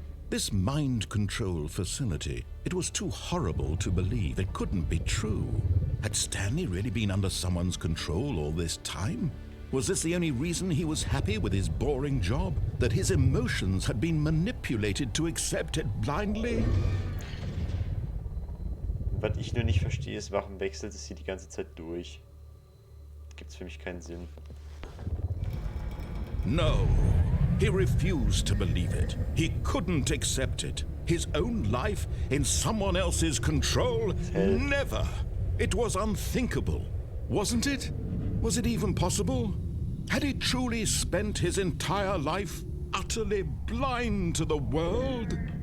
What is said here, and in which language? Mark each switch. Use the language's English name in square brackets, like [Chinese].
[English] This mind control facility, it was too horrible to believe. It couldn't be true. Had Stanley really been under someone's control all this time? Was this the only reason he was happy with his boring job? That his emotions had been manipulated to accept it blindly? [German] Was ich nur nicht verstehe, ist, warum wechselt es hier die ganze Zeit durch? Gibt's für mich keinen Sinn. [English] No. He refused to believe it. He couldn't accept it. His own life in someone else's control? Never. It was unthinkable. Wasn't it? Was it even possible? Had he truly spent his entire life utterly blind to the world?